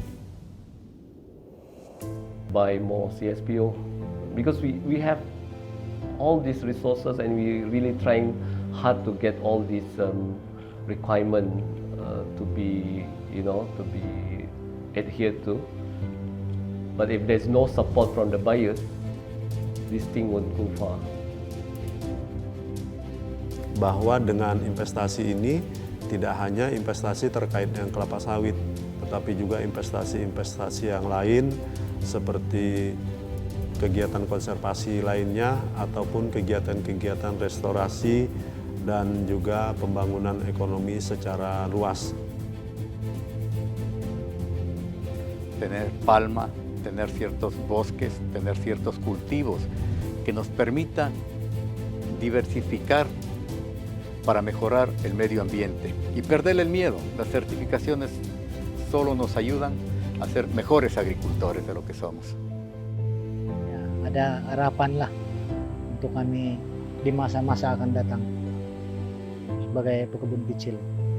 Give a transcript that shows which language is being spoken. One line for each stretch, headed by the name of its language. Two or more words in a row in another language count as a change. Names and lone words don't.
English: Buy more CSPO, because we have all these resources and we really trying hard to get all these requirements to be adhered to. But if there's no support from the buyers, this thing won't go far.
Indonesian: Bahwa dengan investasi ini tidak hanya investasi terkait dengan kelapa sawit, tetapi juga investasi-investasi yang lain seperti kegiatan konservasi lainnya ataupun kegiatan-kegiatan restorasi dan juga pembangunan ekonomi secara luas.
Spanish: Tener palma, tener ciertos bosques, tener ciertos cultivos que nos permitan diversificar para mejorar el medio ambiente y perder el miedo. Las certificaciones solo nos ayudan a ser mejores agricultores de lo que somos.
Indonesian: Ya, ada harapan lah untuk kami di masa-masa akan datang sebagai pekebun kecil.